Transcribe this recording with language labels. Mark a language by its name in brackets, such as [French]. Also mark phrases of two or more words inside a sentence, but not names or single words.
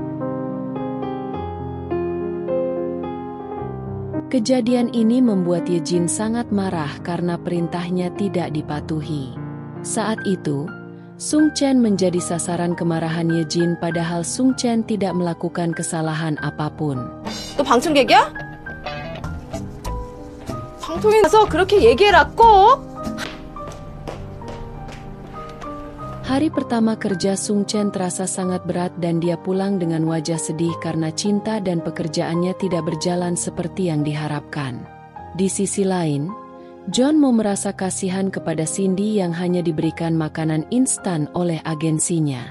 [Indonesian] Kejadian ini membuat Yejin sangat marah karena perintahnya tidak dipatuhi. Saat itu, Sung Chen menjadi sasaran kemarahan Yejin padahal Sung Chen tidak melakukan kesalahan apapun. [Korean] 너 방청객이야? 방통인 가서 그렇게 얘기해라 꼭! [Indonesian] Hari pertama kerja Sung Chen terasa sangat berat dan dia pulang dengan wajah sedih karena cinta dan pekerjaannya tidak berjalan seperti yang diharapkan. Di sisi lain, John Mo merasa kasihan kepada Cindy yang hanya diberikan makanan instan oleh agensinya.